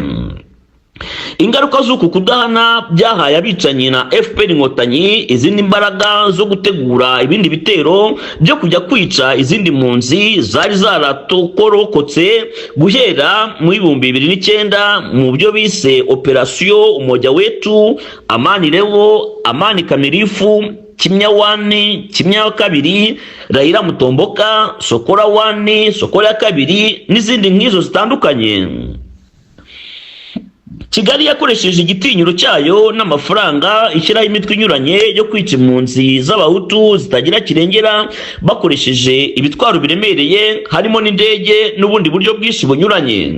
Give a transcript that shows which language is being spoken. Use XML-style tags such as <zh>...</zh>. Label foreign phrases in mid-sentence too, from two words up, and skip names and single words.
<rw>Ingaruka z'uku kudahana byahaye abicanyi na FPR Inkotanyi izindi mbaraga zo gutegura ibindi bitero byo kujya kwica izindi mpunzi zari zaratokorokotse guhera mu 2009 mu byo bise Operation Umoja Wetu, Amani Leo, Amani Kamilifu, Kimya 1, Kimya 2, Raila Mutomboka, Sokora 1, Sokora 2 n'izindi nk'izo zitandukanye. Kigali yakoresheje igitinyiro cyayo n'amafaranga ishyiraho imitwe inyuranye yo kwica impunzi z'abahutu zitagira kirengera bakoresheje ibitwaro biremereye harimo n'indege n'ubundi buryo bwinshi bunyuranye.</rw>